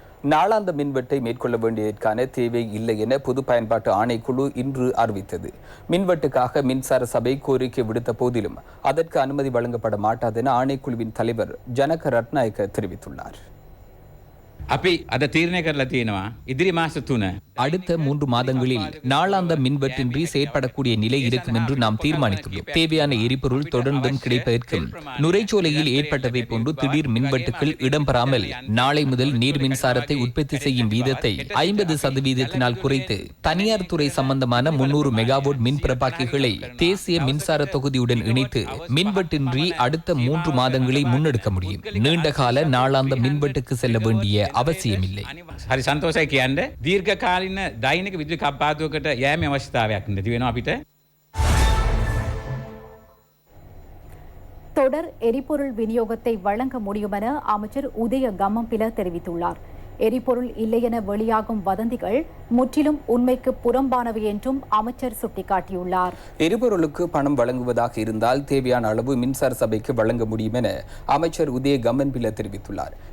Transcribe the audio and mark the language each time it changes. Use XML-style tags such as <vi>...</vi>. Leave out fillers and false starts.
<ta>நாளாந்த மின்வெட்டை மேற்கொள்ள வேண்டியதற்கான தேவை இல்லை என பொது பயன்பாட்டு ஆணைக்குழு இன்று அறிவித்தது. மின்வெட்டுக்காக மின்சார சபை கோரிக்கை விடுத்த போதிலும் அதற்கு அனுமதி வழங்கப்பட மாட்டாது என ஆணைக்குழுவின் தலைவர் ஜனக ரட்நாயக்க தெரிவித்துள்ளார்.</ta> <si>අපි අද තීරණය කරලා තියෙනවා ඉදිරි මාස 3</si> <ta>அடுத்த 3 மாதங்களில் நாளாந்த மின்வெட்டின்றி செயற்படக்கூடிய நிலை இருக்கும் என்று நாம் தீர்மானித்துள்ளோம். தேவையான எரிபொருள் தொடர்ந்தும் கிடைப்பதற்கும் நுரைச்சோலையில் ஏற்பட்டதை போன்று திடீர் மின்வெட்டுகள் இடம்பெறாமல் நாளை முதல் நீர் மின்சாரத்தை உற்பத்தி செய்யும் வீதத்தை 50% குறைத்து தனியார் துறை சம்பந்தமான 300 மெகாவாட் மின் பிறப்பாக்கிகளை தேசிய மின்சார தொகுதியுடன் இணைத்து மின்வெட்டின்றி அடுத்த 3 மாதங்களை முன்னெடுக்க முடியும். நீண்டகால நாளாந்த மின்வெட்டுக்கு செல்ல வேண்டிய அவசியமில்லை.</ta> <si>හරි සන්තෝෂයි කියන්නේ දීර්ඝ කාලින දෛනික විදුලි කප්පාදුවකට යෑමේ අවශ්‍යතාවයක් නැති වෙනවා අපිට.</si> <ta>தொடர் எரிபொருள் விநியோகத்தை வழங்க முடியும் என அமைச்சர் உதய கம்மம்பில தெரிவித்துள்ளார். எரிபொருள் இல்லை என வெளியாகும் வதந்திகள் முற்றிலும் உண்மைக்கு புறம்பானவை என்றும் அமைச்சர் சுட்டிக்காட்டியுள்ளார். எரிபொருளுக்கு பணம் வழங்குவதாக இருந்தால் தேவையான அளவு மின்சார சபைக்கு வழங்க முடியும் என அமைச்சர் உதய கம்மன்பில தெரிவித்துள்ளார்.</ta>